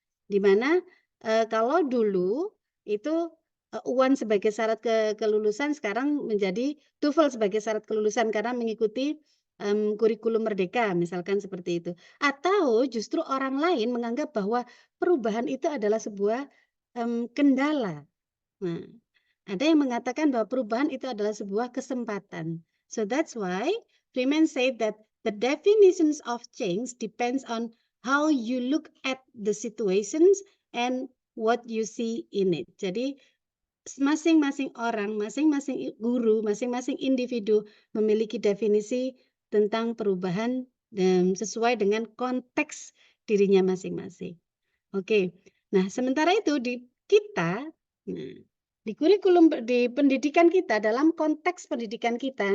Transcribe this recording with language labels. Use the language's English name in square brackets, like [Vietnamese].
[Indonesian] Di mana kalau dulu itu UAN sebagai syarat kelulusan sekarang menjadi TOEFL sebagai syarat kelulusan karena mengikuti kurikulum merdeka misalkan seperti itu. Atau justru orang lain menganggap bahwa perubahan itu adalah sebuah kendala. Nah, ada yang mengatakan bahwa perubahan itu adalah sebuah kesempatan. [English] So that's why Freeman said that the definitions of change depends on how you look at the situations and what you see in it. [Indonesian] Jadi masing-masing orang, masing-masing guru, masing-masing individu memiliki definisi tentang perubahan dan sesuai dengan konteks dirinya masing-masing. Okay. Nah, sementara itu di kita, nah, di kurikulum di pendidikan kita dalam konteks pendidikan kita.